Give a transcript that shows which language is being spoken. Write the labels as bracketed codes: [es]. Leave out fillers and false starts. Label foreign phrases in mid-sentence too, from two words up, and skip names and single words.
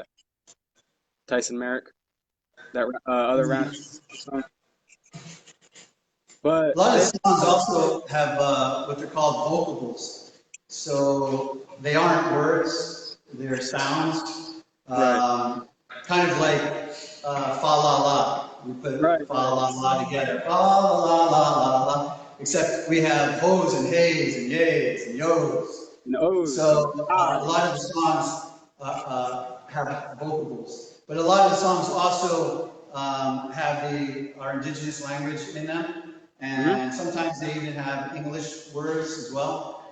[en] Tyson Merrick, that other round song. But A lot of songs also have what they're called vocables. So they aren't words, they're sounds. right, Kind of like fa la la. We put right, fa right. la la together. Fa la la la la la. Except we have hoes and hays and yays and yos. And O's and So a I's. lot of the songs have vocables, but a lot of the songs also have our indigenous language in them, Mm-hmm. and sometimes they even have English words as well.